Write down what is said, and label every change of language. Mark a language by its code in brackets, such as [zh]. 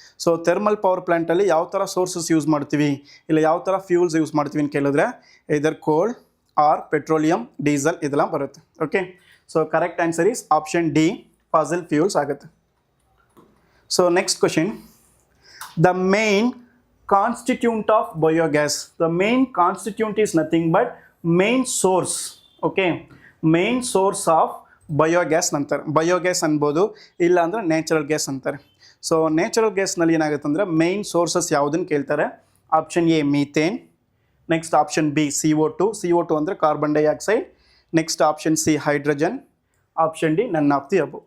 [kn] So thermal power ಪ್ಲ್ಯಾಂಟಲ್ಲಿ ಯಾವ ಥರ sources use ಮಾಡ್ತೀವಿ, ಇಲ್ಲ ಯಾವ ಥರ ಫ್ಯೂಲ್ಸ್ ಯೂಸ್ ಮಾಡ್ತೀವಿ ಅಂತ ಕೇಳಿದ್ರೆ ಇದರ್ ಕೋಲ್ ಆರ್ ಪೆಟ್ರೋಲಿಯಂ, ಡೀಸೆಲ್ ಇದೆಲ್ಲ ಬರುತ್ತೆ. [en] Okay, so correct answer is option D, fossil fuels ಆಗುತ್ತೆ. So next question, the main constituent of biogas. The main constituent is nothing but main source. Okay, main source of biogas ಅಂತಾರೆ. [kn] Biogas ಅನ್ಬೋದು, ಇಲ್ಲ ಅಂದರೆ natural gas ಅಂತಾರೆ. So natural ಗ್ಯಾಸ್ನಲ್ಲಿ ಏನಾಗುತ್ತೆ ಅಂದರೆ main sources ಯಾವುದನ್ನು ಕೇಳ್ತಾರೆ. [en] Option A methane, next option B CO2 ಅಂದರೆ carbon dioxide, next option C hydrogen, option D none of the above.